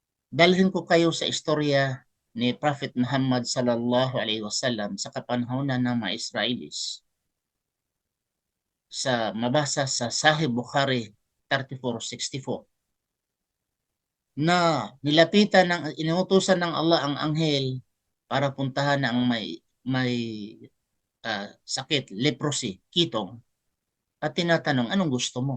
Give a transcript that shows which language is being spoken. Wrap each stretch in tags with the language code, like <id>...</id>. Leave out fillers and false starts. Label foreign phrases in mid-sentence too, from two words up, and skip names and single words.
<tl>Dalhin ko kayo sa istorya ni Prophet Muhammad</tl> <ar>صلى الله عليه وسلم</ar> <tl>sa kapanahonan ng mga Israelis sa mabasa sa Sahih Bukhari 3464 na nilapitan ng inutusan ng Allah ang anghel para puntahan ang may sakit, leprosy, kitong, at tinatanong, anong gusto mo?</tl>